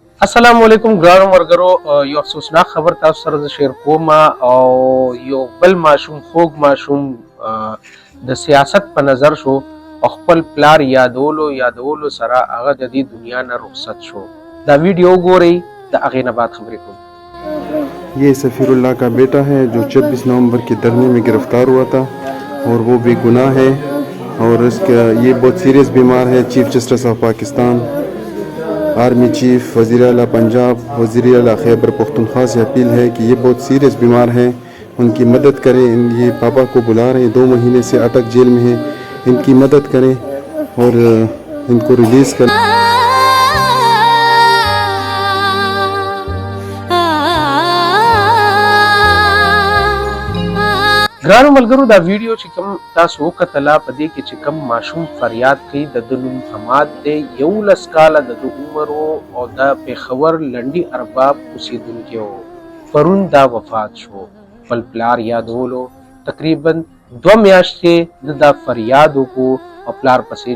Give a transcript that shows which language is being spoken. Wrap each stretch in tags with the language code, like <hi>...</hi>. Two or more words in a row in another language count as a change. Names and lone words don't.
<ar>السلام عليكم</ar> <ps>ګرانو مرګرو یو افسوسناک خبر تاسو سره شیر کوم او یو بل ماشوم خوږ ماشوم د سیاست په نظر شو خپل پلار یادولو سره هغه د دې دنیا نه رخصت شو دا ویډیو ګورئ د هغې نه بعد خبرې کوم</ps> <ur>یہ سفیر اللہ کا بیٹا ہے جو 26 نومبر کی دھرنے میں گرفتار ہوا تھا اور وہ بے گناہ ہے اور اس کا یہ بہت سیریس بیمار ہے.</ur> <en>Chief Justice of Pakistan, Army Chief,</en> <ur>وزیر اعلیٰ پنجاب، وزیر اعلیٰ خیبر پختونخوا سے اپیل ہے کہ یہ بہت سیریس بیمار ہیں، ان کی مدد کریں. یہ پاپا کو بلا رہے ہیں، 2 مہینے سے اٹک جیل میں ہیں، ان کی مدد کریں اور ان کو ریلیز کریں.</ur> <ps>ګرانو ملګرو دا ویډیو چې کوم تاسو وکتله په دې کې چې کوم ماشوم فریاد کوي د نوم حماد دی 11 کاله د عمر او د پېښور لنډي ارباب اوسېدونکی و پرون دا وفات شو خپل پلار یادولو تقریبا 2 میاشتې د فریاد وکړو او پلار پسې</ps>